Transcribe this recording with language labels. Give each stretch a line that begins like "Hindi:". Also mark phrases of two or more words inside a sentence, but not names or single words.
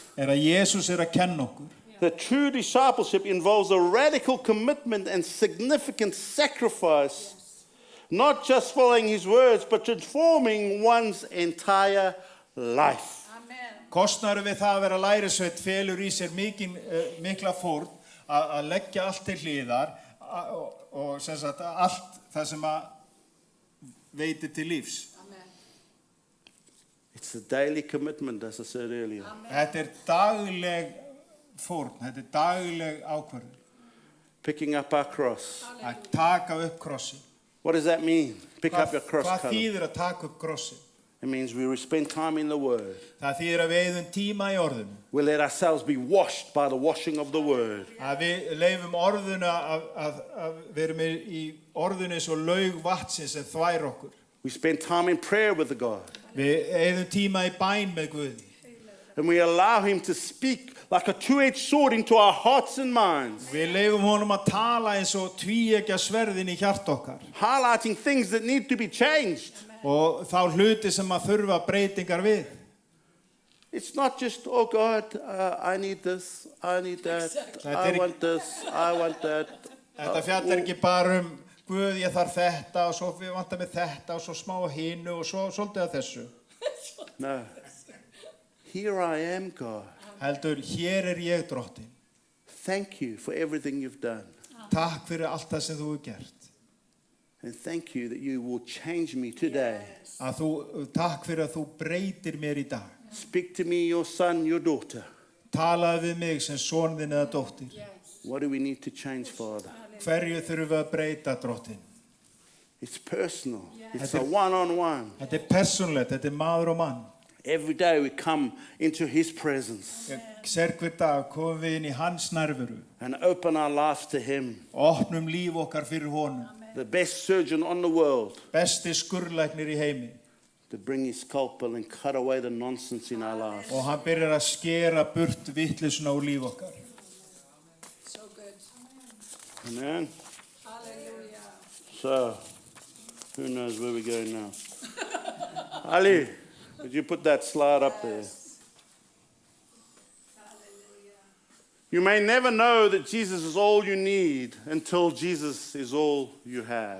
Icelandic: að Jesús að kenna okkur
English: that true discipleship involves a radical commitment and significant sacrifice, not just following his words, but transforming one's entire life.
Icelandic: Kostnaður við það að vera lærisveinn felur í sér mikla fórn að leggja allt til hliðar og sem sagt allt það sem að veitir til lífs.
English: It's a daily commitment, as I said earlier.
Icelandic: Þetta dagleg fórn, þetta dagleg ákvörðun.
English: Picking up our cross.
Icelandic: Að taka upp krossin.
English: What does that mean? Pick up your cross.
Icelandic: Hvað þýðir að taka upp krossin?
English: It means we spend time in the Word.
Icelandic: Það þýðir að við eyðum tíma í orðinu.
English: We let ourselves be washed by the washing of the Word.
Icelandic: Að við leifum orðinu að við erum í orðinu eins og laug vatnsins sem þvær okkur.
English: We spend time in prayer with the God.
Icelandic: Við eyðum tíma í bæn með Guði.
English: And we allow him to speak like a two-edged sword into our hearts and minds.
Icelandic: Við leifum honum að tala eins og tvíeggja sverðin í hjart okkar.
English: Highlighting things that need to be changed.
Icelandic: Og þá hluti sem að þurfa breytingar við.
English: It's not just, oh God, I need this, I need that, I want this, I want that.
Icelandic: Þetta fjallar ekki bara Guð, ég þarf þetta og svo við vantar með þetta og svo smá hinu og svo svolítið að þessu.
English: No. Here I am, God.
Icelandic: Heldur, hér ég Drottinn.
English: Thank you for everything you've done.
Icelandic: Takk fyrir allt það sem þú hefur gert.
English: And thank you that you will change me today.
Icelandic: Takk fyrir að þú breytir mér í dag.
English: Speak to me, your son, your daughter.
Icelandic: Talaðu við mig sem son þinn eða dóttir.
English: What do we need to change, Father?
Icelandic: Hverju þurfum við að breyta, Drottinn?
English: It's personal. It's a one-on-one.
Icelandic: Þetta persónulegt, þetta maður og mann.
English: Every day we come into his presence.
Icelandic: Hver dag komum við inn í hans nærveru.
English: And open our lives to him.
Icelandic: Opnum líf okkar fyrir honum.
English: The best surgeon on the world.
Icelandic: Besti skurðlæknir í heimi.
English: To bring his scalpel and cut away the nonsense in our lives.
Icelandic: Og hann byrjar að skera burt vitleysunna úr líf okkar.
English: So good. Amen. Hallelujah. So, who knows where we're going now? Ali, could you put that slide up there? You may never know that Jesus is all you need until Jesus is all you have.